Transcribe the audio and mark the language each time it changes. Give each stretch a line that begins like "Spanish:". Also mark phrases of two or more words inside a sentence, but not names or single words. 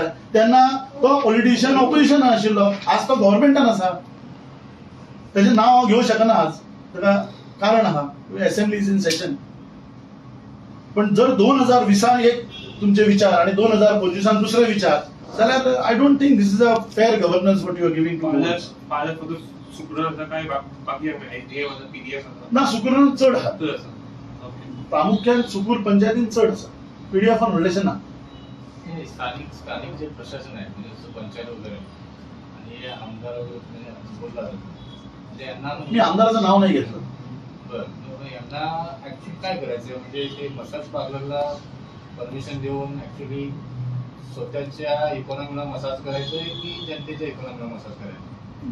Konkani: तेन्ना तो पॉलिटिशियन ऑपोजिशनान आशिल्लो, आज तो गव्हर्नमेंटान आसा. तेजें नांव हांव घेवंक शकना आज, ताका कारण आहा,
English: assembly is in session.
Konkani: पण जर 2020 एक तुमचे विचार आणि 2025 दुसरे विचार जाल्यार
English: I don't think this is a fair governance what you are giving to ना. सुकुरान चड आहा, प्रामुख्यान सुकूर पंचायतीन चड आसा, पीडीएफान व्हडलेशें ना.
Marathi: स्थानिक जे प्रशासन आहे म्हणजे पंचायत वगैरे आणि आमदार वगैरे बोलला मी आमदाराचं नाव नाही घेतलं. बरं, यांना ऍक्च्युअली काय करायचं म्हणजे ते मसाज पार्लरला परमिशन देऊन ऍक्च्युअली स्वतःच्या इकॉनॉमीला मसाज करायचंय की जनतेच्या इकॉनॉमीला मसाज करायचं?